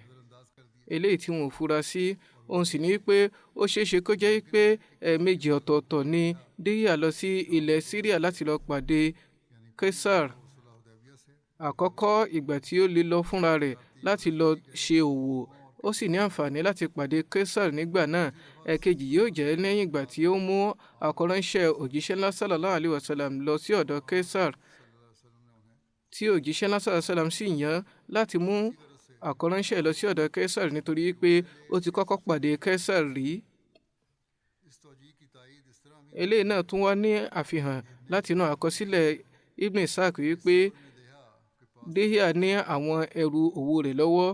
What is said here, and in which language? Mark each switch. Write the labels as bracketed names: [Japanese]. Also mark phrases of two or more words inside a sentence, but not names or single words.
[Yoruba] Eléyìí tí wọn ò fura sí òun sì ní pé ó ṣeéṣe kó jẹ́ pé ẹ̀ẹ̀mejì ọ̀tọ̀ọ̀tọ̀ ni Dihya lọ sí ilẹ̀ Syria láti lọ pàdé Kaisar. Àkọ́kọ́ ìgbà tí ó lè lọ fúnra rẹ̀ láti lọ ṣe òwò ó sì ní àǹfààní láti pàdé Kaisar nígbà náà. Ẹ̀kejì yóò jẹ́ lẹ́yìn ìgbà tí ó mú àkọ́ránṣẹ́ òjíṣẹ́ ńlá [Arabic] صلى الله عليه وسلم [Yoruba] lọ sí ọ̀dọ̀ Kaisar tí òjíṣẹ́ ńlá [Arabic] صلى الله عليه وسلم [Yoruba] sì yàn láti mú àkọ́ránṣẹ́ lọ sí ọ̀dọ̀ Kaisar nítorí pé ó ti kọ́kọ́ pàdé Kaisar rí. Eléyìí náà tún wá ní àfihàn láti inú àkọsílẹ̀ Ibn Ishaq wípé Dihya ní àwọn ẹrù òwò rẹ̀ lọ́wọ́.